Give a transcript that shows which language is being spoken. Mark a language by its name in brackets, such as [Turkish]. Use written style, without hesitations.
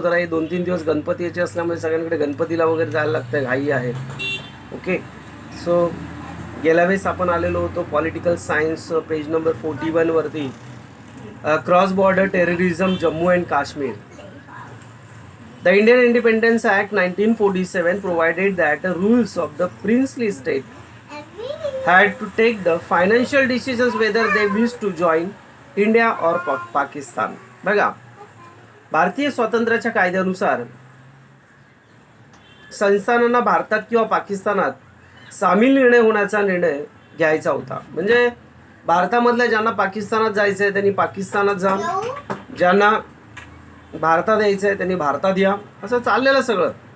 [Marathi] जरा हे 2-3 दिवस गणपतीचे असल्यामुळे सगळ्यांकडे गणपतीला वगैरे जायला लागतं आहे, घाई आहे. ओके. सो गेल्या वेळेस आपण आलेलो होतो political science page number 41वरती. [English] Cross border terrorism Jammu and Kashmir. The Indian independence act 1947 provided that rules of the princely state had to take the financial decisions whether they wish to join India or Pakistan. [Marathi] बघा, भारतीय स्वातंत्र्याच्या कायद्यानुसार संस्थानांना भारतात किंवा पाकिस्तानात सामील होण्याचा निर्णय घ्यायचा होता. म्हणजे भारतामधल्या ज्यांना पाकिस्तानात जायचं आहे त्यांनी पाकिस्तानात जा, ज्यांना भारतात यायचं आहे त्यांनी भारतात या, असं चाललेलं सगळं.